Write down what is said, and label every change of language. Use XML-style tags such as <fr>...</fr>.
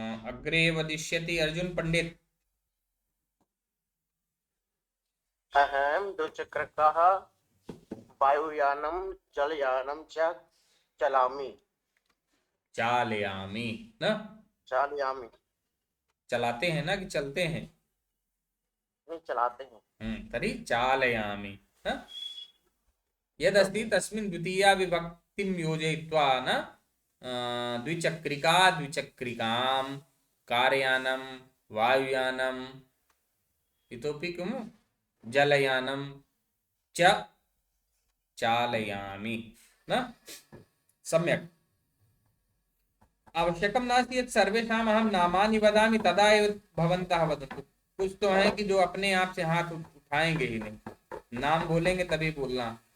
<sa>अग्रे वदिष्यति अर्जुन पंडित। अहम द्विचक्रकः वायुयानं जलयानं च चलामि चालयामि ना, चालयामि</sa> <hi>चलाते हैं ना कि चलते हैं? नहीं चलाते हैं</hi> <sa>तर्हि चालयामि न? यदस्ति तस्मिन् द्वितीया विभक्तिं योजयित्वा न, द्विचक्रिका द्विचक्रिकां, कारयानं वायुयानम्, इतोपि किं, जलयानं च चालयामि न? सम्यक्। आवश्यकं नास्ति यत् सर्वेषाम् अहं नामानि वदामि तदा एव भवन्तः वदन्तु।</sa> <hi>कुछ तो हैं कि जो अपने आप से हाथ उठाएंगे ही नहीं, नाम बोलेंगे तभी बोलना।</hi>